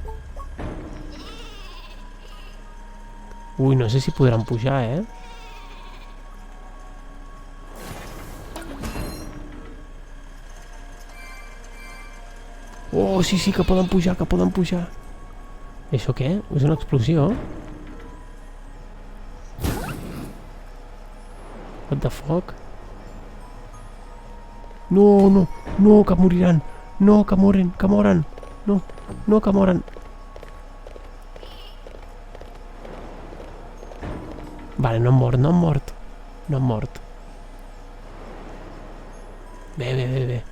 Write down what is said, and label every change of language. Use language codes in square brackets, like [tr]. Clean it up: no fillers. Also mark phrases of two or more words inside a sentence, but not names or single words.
[ca] Ui, no sé si podran pujar, eh? Oh, sí, sí, que poden pujar, que poden pujar. Això què? És una explosió? [en] What the fuck? [ca] No, no, no, que moriran. No, que moren, que moren. No, no, que moren. Vale, no han mort, no han mort. No han mort. Bé, bé, bé, bé.